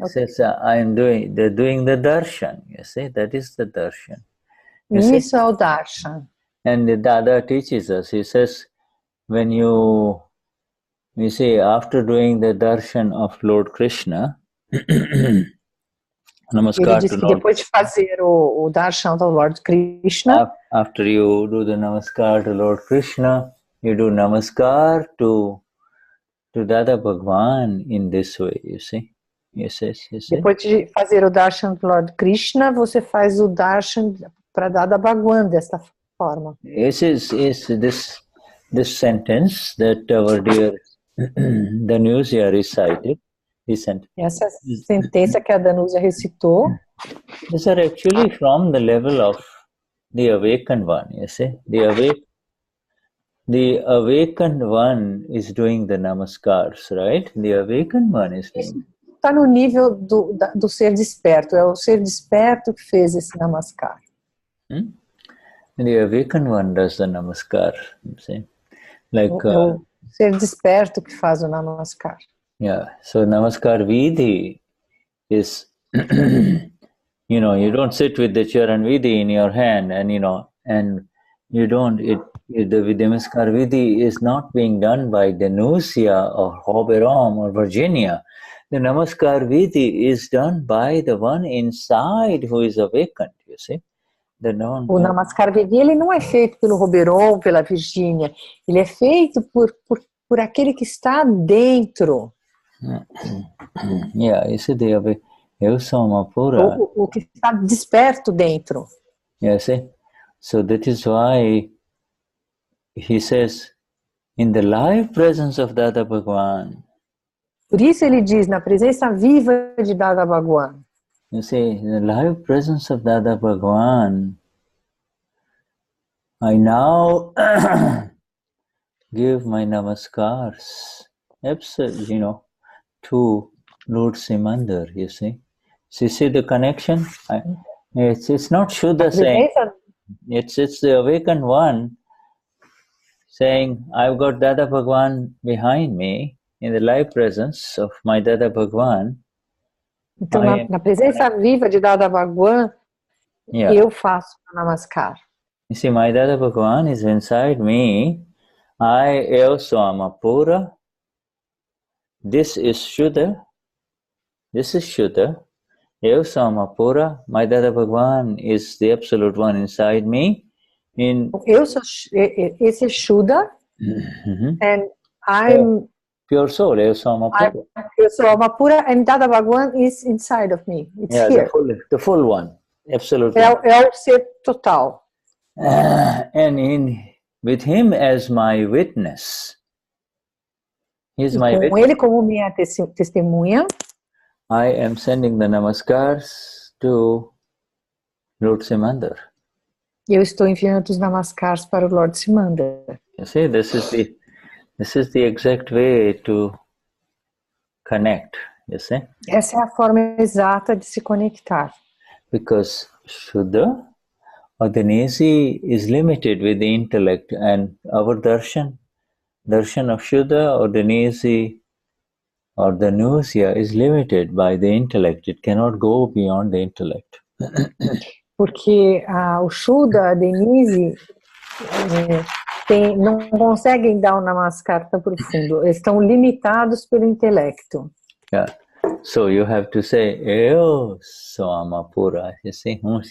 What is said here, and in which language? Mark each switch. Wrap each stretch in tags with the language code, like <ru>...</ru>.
<en>Says, they're doing the darshan. You see, that is the darshan.</en> <pt>Isso é o darshan.</pt> <en>And the Dada teaches us, he says, when you see, after doing the darshan of Lord Krishna, namaskar.</en> <pt>Ele diz que depois de fazer o darshan do Lord Krishna,</pt> <en>after you do the namaskar to Lord Krishna, you do namaskar to Dada Bhagwan in this way, you see. Yes.</en> <pt>Depois de fazer o darshan do Lord Krishna, você faz o darshan para Dada Bhagwan desta forma.</pt> <en>This sentence that our dear Danusya recited.</en> <pt>Essa sentença que a Danusya recitou.</pt> <en>These are actually from the level of the awakened one. You see, the awakened one is doing the namaskars, right? The awakened one is doing.</en> <pt>Está no nível do ser desperto. É o ser desperto que fez esse namaskar.</pt> <en>The awakened one does the namaskar. See? Like</en> <pt>o ser desperto que faz o namaskar.</pt> <en>Yeah. So namaskar vidhi is, you don't sit with the charan vidhi in your hand and and you don't, the Namaskar Vidhi is not being done by Denize or Hoberom or Virginia. The Namaskar Vidhi is done by the one inside who is awakened, you see.</en> <pt>O Namaskar Vidhi, ele não é feito pelo Roberon, pela Virgínia. Ele é feito por aquele que está dentro.</pt> <en>Yeah, you see,</en> <pt>O que está desperto dentro.</pt> <en>Yeah, see? So that is why he says, in the live presence of Dada Bhagwan.</en> <pt>Por isso ele diz, na presença viva de Dada Bhagwan.</pt> <en>You see, in the live presence of Dada Bhagwan, I now give my namaskars, absolutely, to Lord Simandar, you see. So you see the connection? It's not Shuddha saying, it's the awakened one saying, I've got Dada Bhagwan behind me in the live presence of my Dada Bhagwan.</en> <pt>Então, na presença viva de Dada Bhagwan, eu faço o Namaskar.</pt> <en>You see, my Dada Bhagwan is inside me. I also am a Pura. This is Shuddha. This is Shuddha.</en> <pt>Eu sou uma pura.</pt> <en>My Dada Bhagwan is the absolute one inside me.</en> <pt>Esse é Shuddha.</pt> <en>And I'm pure soul.</en> <pt>Eu sou uma pura. Eu sou uma pura,</pt> <en>and Dada Bhagwan is inside of me. It's here. The full one. Absolutely.</en> <pt>É o ser total.</pt> <en>And with him as my witness. He's my witness.</en> <pt>Com ele como minha testemunha.</pt> <en>I am sending the namaskars to Lord Simandar.</en> <pt>Eu estou enviando os namaskars para o Lord Simandar.</pt> <en>You see, this is the exact way to connect. You see?</en> <pt>Essa é a forma exata de se conectar.</pt> <en>Because Shuddha or Denize is limited with the intellect, and our darshan of Shuddha or Denize or the Nusya is limited by the intellect. It cannot go beyond the intellect.</en> <pt>Porque o Shuddha, a Denize, não conseguem dar um namaskar tão profundo. Estão limitados pelo intelecto.</pt> <en>Yeah. So you have to say,</en> <pt>eu sou uma pura.</pt> <en>You see?</en>